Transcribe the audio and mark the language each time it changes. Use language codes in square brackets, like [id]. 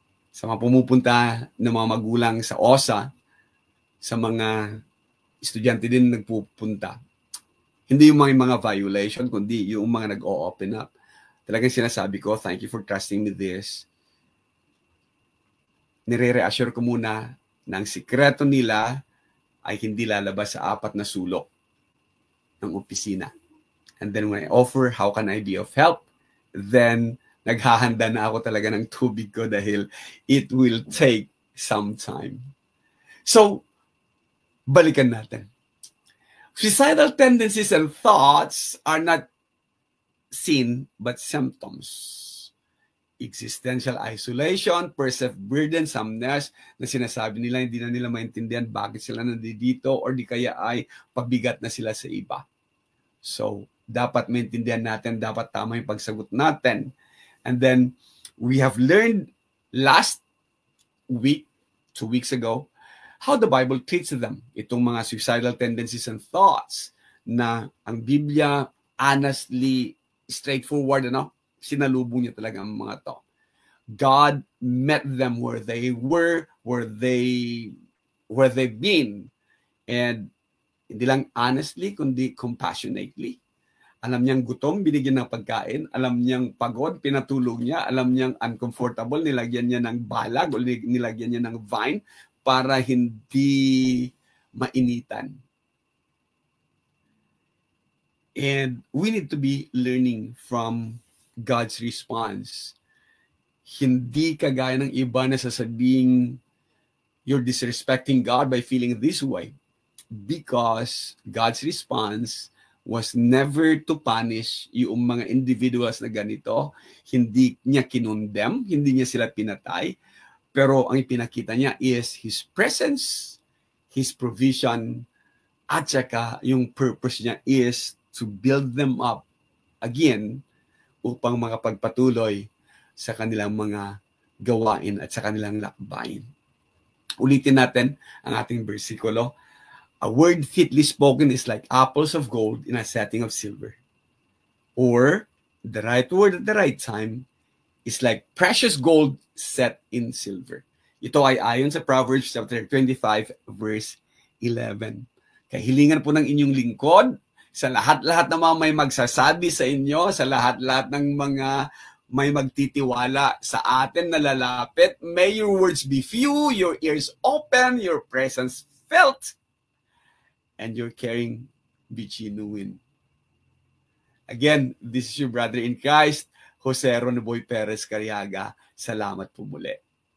[tl] Sa mga pumupunta ng mga magulang sa OSA, sa mga estudyante din nagpupunta, hindi yung mga violation, kundi yung mga nag-o-open up. Talagang sinasabi ko, [en] thank you for trusting me this. [tl] Nire-reassure ko muna na ang sikreto nila ay hindi lalabas sa 4 na sulok ng opisina. [en] And then when I offer, how can I be of help? [tl] Then, naghahanda na ako talaga ng tubig ko dahil [en] it will take some time. [tl] So, balikan natin. [en] Suicidal tendencies and thoughts are not sin but symptoms. Existential isolation, perceived burdensomness, [tl] na sinasabi nila, hindi na nila maintindihan bakit sila nandito or di kaya ay pabigat na sila sa iba. So, dapat maintindihan natin, dapat tama yung pagsagot natin. [en] And then, we have learned last week, 2 weeks ago, how the Bible treats them. [tl] Itong mga suicidal tendencies and thoughts na ang Biblia honestly, straightforward, sinalubong niya talaga ang mga to. [en] God met them where they were, where they've been. [tl] And hindi lang honestly, kundi compassionately. Alam niyang gutom, binigyan ng pagkain. Alam niyang pagod, pinatulog niya. Alam niyang uncomfortable, nilagyan niya ng balag o nilagyan niya ng vine para hindi mainitan. [en] And we need to be learning from God's response. [tl] Hindi kagaya ng iba na sasabing [en] you're disrespecting God by feeling this way. Because God's response was never to punish [tl] yung mga individuals na ganito. Hindi niya kinondem, hindi niya sila pinatay. Pero ang ipinakita niya [en] is His presence, His provision, [tl] at saka yung purpose niya is to build them up again upang makapagpatuloy sa kanilang mga gawain at sa kanilang lakbayin. Ulitin natin ang ating bersikulo. [en] A word fitly spoken is like apples of gold in a setting of silver. Or, the right word at the right time is like precious gold set in silver. [tl] Ito ay ayon sa Proverbs chapter 25, verse 11. Kahilingan po ng inyong lingkod, sa lahat-lahat ng mga may magsasabi sa inyo, sa lahat-lahat ng mga may magtitiwala sa atin na lalapit, [en] may your words be few, your ears open, your presence felt, and your caring be genuine. Again, this is your brother in Christ, Jose Ronoboy Perez Cariaga. [tl] Salamat po muli.